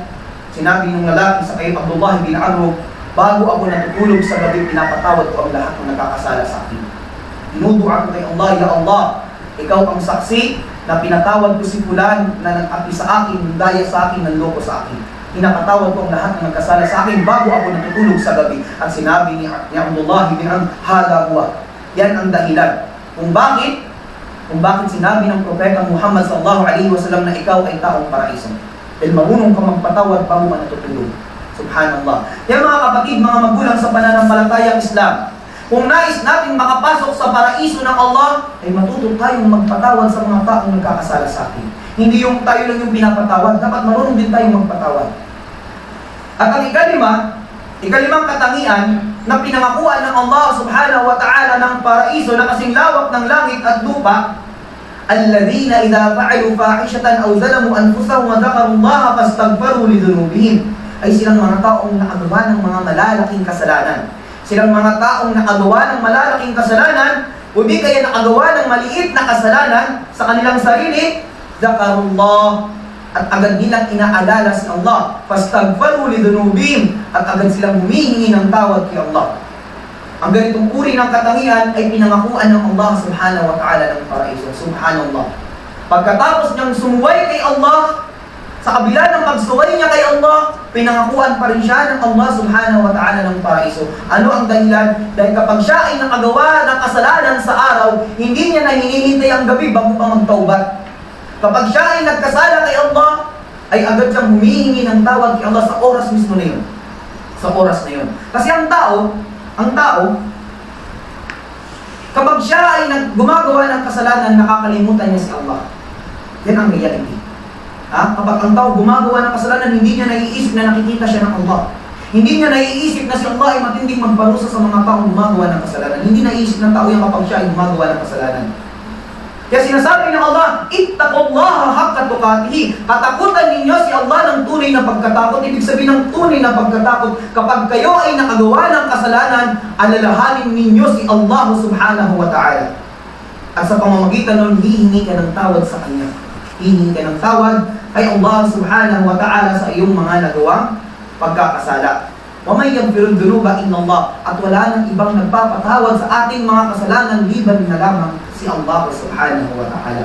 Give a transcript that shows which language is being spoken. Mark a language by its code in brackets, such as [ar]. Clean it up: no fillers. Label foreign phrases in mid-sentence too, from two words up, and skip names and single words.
[tl] Sinabi ng lalaki sa kay Abdullah bin Amr, bago ako natutulog sa gabi, pinapatawad ko ang lahat ng nakakasala sa akin. Dinudua ko kay Allah, [ar] يا الله, [tl] ikaw ang saksi na pinatawad ko si Fulan na nag-api sa akin, daya sa akin, nanloko sa akin. Pinapatawad ko ang lahat ng nagkasala sa akin bago ako natutulog sa gabi. At sinabi ni Abdullah bin Amr, [ar] هذا هو. [tl] Yan ang dahilan kung bakit sinabi ng Propeta Muhammad [ar] صلى الله عليه وسلم [tl] na ikaw ay taong paraiso. Dahil marunong ka magpatawad bago ka natutulog. Subhanallah. Kaya mga kapatid, mga magulang sa pananampalatayang Islam, kung nais natin makapasok sa paraiso ng Allah, ay matuto tayong magpatawad sa mga taong nagkakasala sa atin. Hindi yung tayo lang yung pinapatawad, dapat marunong din tayong magpatawad. At ang ikalimang katangian na pinangakuan ng Allah [ar] سبحانه وتعالى [tl] ng paraiso na kasing lawak ng langit at lupa, [ar] الذين إذا فعلوا فاحشة أو ظلموا أنفسهم وذكروا الله فاستغفروا لذنوبهم, [tl] ay silang mga taong nakagawa ng mga malalaking kasalanan. Silang mga taong nakagawa ng malalaking kasalanan o di kaya nakagawa ng maliit na kasalanan sa kanilang sarili, dhakarullah, at agad nilang inaalala si Allah, [ar] فاستغفروا لذنوبهم, [tl] at agad silang humihingi ng tawad kay Allah. Ang ganitong uri ng katangian ay pinangakuan ng Allah [ar] سبحانه وتعالى [tl] ng paraiso. Subhanallah. Pagkatapos niyang sumuway kay Allah, sa kabila ng pagsuway niya kay Allah, pinangakuan pa rin siya ng Allah [ar] سبحانه وتعالى [tl] ng paraiso. Ano ang dahilan? Dahil kapag siya ay nakagawa ng kasalanan sa araw, hindi niya na hinihintay ang gabi bago pa magtaubat. Kapag siya ay nagkasala kay Allah, ay agad siyang humihingi ng tawad kay Allah sa oras mismo na yun. Sa oras na yun. Kasi ang tao, kapag siya ay gumagawa ng kasalanan, nakakalimutan niya si Allah. Yan ang reality. Kapag ang tao gumagawa ng kasalanan, hindi niya naiisip na nakikita siya ng Allah. Hindi niya naiisip na si Allah ay matinding magparusa sa mga taong gumagawa ng kasalanan. Hindi naiisip ng tao yan kapag siya ay gumagawa ng kasalanan. Kaya sinasabi ng Allah, [ar] اتقوا الله حق تقاته. [tl] Katakutan ninyo si Allah ng tunay na pagkatakot. Ibig sabihin ng tunay na pagkatakot, kapag kayo ay nakagawa ng kasalanan, alalahanin ninyo si Allah [ar] سبحانه وتعالى. [tl] At sa pamamagitan nun, hihingi ka ng tawad sa Kanya. Hihingi ka ng tawad kay Allah [ar] سبحانه وتعالى [tl] sa iyong mga nagawang pagkakasala. [ar] ومن يغفر الذنوب إلا الله. [tl] At wala nang ibang nagpapatawad sa ating mga kasalanan liban na lamang si Allah [ar] سبحانه وتعالى.